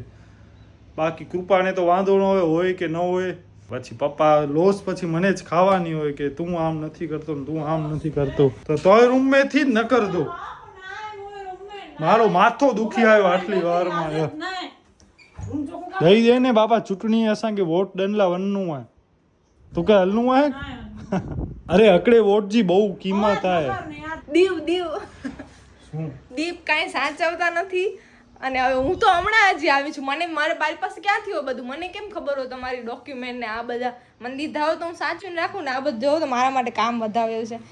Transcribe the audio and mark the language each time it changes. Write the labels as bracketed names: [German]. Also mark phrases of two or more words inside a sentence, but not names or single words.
[Gujarati] બાકી કૃપાને તો વાંધો ન હોય કે ન હોય. પછી પપ્પા લોસ પછી મને જ ખાવાની હોય કે તું આમ નથી કરતો ને તું આમ નથી કરતો. તો તોય રૂમમેથી જ ન કરતો. મારો માથો દુખી આવ્યો આટલી વારમાં યાર. દઈ દે ને બાપા, [Sindhi] ચૂંટણી असांखे वोट डनला वञिणो आहे. तो क्या हलणो आहे? अरे अकड़े वोट जी बहु कीमत आहे. [Gujarati] દીપ કાંઈ સાચવતા નથી. અને હવે હું તો હમણાં જ આવી છું. મારે મારી પાસે ક્યાંથી હોય બધું? મને કેમ ખબર હોય તમારી ડોક્યુમેન્ટ ને આ બધા? મને દીધા હોય તો હું સાચવીને રાખું ને. આ બધું જોવો તો મારા માટે કામ વધાવ્યું છે.